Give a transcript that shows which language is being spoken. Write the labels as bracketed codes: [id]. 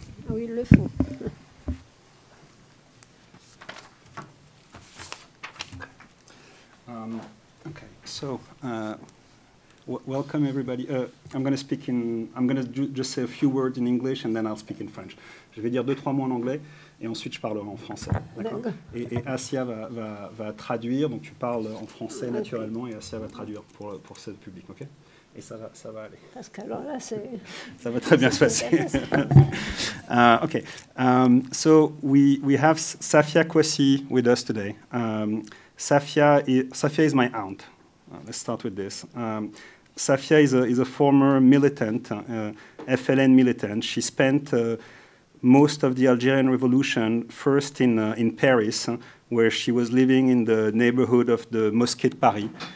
[fr] Oui, il le faut. [en] Okay, so welcome everybody. I'm going to just say a few words in English and then I'll speak in French. [fr] Je vais dire 2-3 mots en anglais et ensuite je parlerai en français. D'accord. Et Asia va traduire, donc tu parles en français naturellement et Asia va traduire pour ce public, ok? Et ça va aller. Parce qu'alors là, c'est... Ça va très bien se passer. [en] Okay, so we have Safia Kouassi with us today. Safia is my aunt. Let's start with this. Safia is a former militant, FLN militant. She spent most of the Algerian Revolution first in Paris, where she was living in the neighborhood of the Mosquée de Paris.